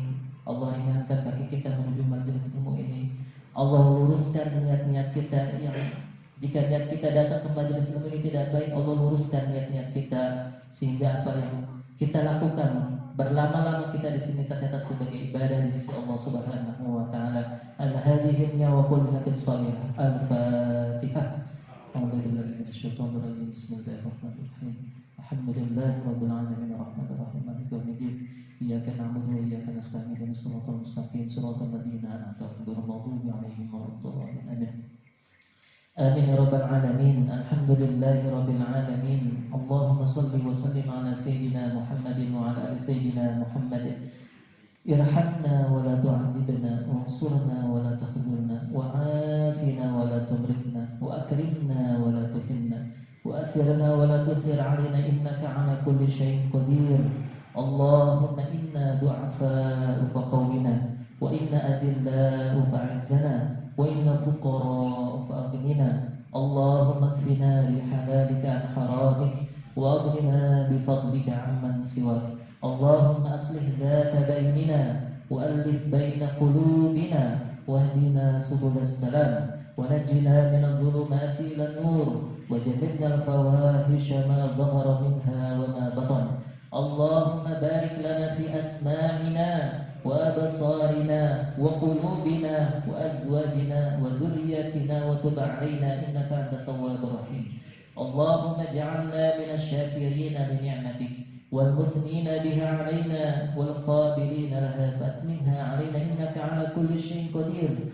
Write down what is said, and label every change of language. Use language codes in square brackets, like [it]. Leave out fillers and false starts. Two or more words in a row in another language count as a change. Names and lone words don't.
[id] Allah ringankan kaki kita menuju majelis ilmu ini. Allah luruskan niat-niat kita yang jika niat kita datang ke majelis ilmu ini tidak baik, Allah luruskan niat-niat kita sehingga apa yang kita lakukan berlama-lama kita di sini tercatat sebagai ibadah di sisi Allah [ar] سبحانه وتعالى. Al-hadihimnya wa kullunatin salihah. Al-Fatihah. أعوذ بالله من الشيطان الرجيم. بسم الله الرحمن الرحيم. الحمد لله رب العالمين الرحمن الرحيم مالك يوم الدين. إياك نعبد وإياك نستعين اهدنا الصراط المستقيم صراط الذين أنعمت عليهم غير المغضوب عليهم ولا الضالين. آمين. آمين يا رب العالمين. الحمد لله رب العالمين. اللهم صل وسلم على سيدنا محمد وعلى آل سيدنا محمد. ارحمنا ولا تعذبنا، وانصرنا ولا تخذلنا، وعافنا ولا تمرضنا، وأكرمنا ولا تهنا، وآثرنا ولا تؤثر علينا إنك على كل شيء قدير. اللهم إنا ضعفاء فقونا، وإنا أذلاء فأعزنا، وإنا فقراء فأغننا. اللهم اكفنا بحلالك عن حرامك، وأغننا بفضلك عمن سواك. اللهم أصلح ذات بيننا، وألف بين قلوبنا، واهدنا سبل السلام، ونجنا من الظلمات إلى النور، وجنبنا الفواحش ما ظهر منها وما بطن. اللهم بارك لنا في أسماعنا وأبصارنا وقلوبنا وأزواجنا وذريتنا وتب علينا إنك أنت التواب الرحيم. اللهم اجعلنا من الشاكرين لنعمتك والمثنين بها علينا والقابلين لها فأتممها علينا إنك على كل شيء قدير.